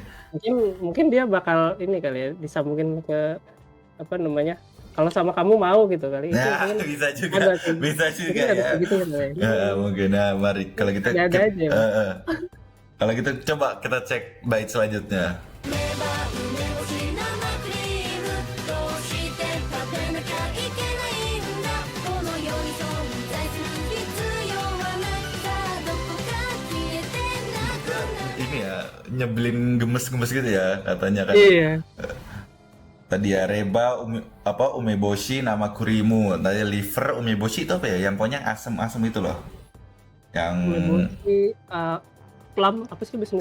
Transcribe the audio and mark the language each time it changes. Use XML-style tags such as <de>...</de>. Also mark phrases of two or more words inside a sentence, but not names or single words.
<id>Mungkin dia bakal ini kali ya, disambungin ke kalau sama kamu mau gitu kali. Nah, itu bisa juga ya. Gitu ya. Mungkin mari kalau kita kalau gitu coba kita cek bait selanjutnya.</id> <ja>梅干し生クリームどうして食べなきゃいけないんだこの世に存在する必要はないさあどこか消えてなくなる</ja> <id>Ini ya nyebelin, gemes-gemes gitu ya katanya kan. Iya. Tadi ya reba</id> <ja>梅干し生クリーム,</ja> <id>tadi liver umeboshi itu apa ya, yang pokoknya asem-asem itu loh, yang umeboshi plum apa sih biasanya?</id>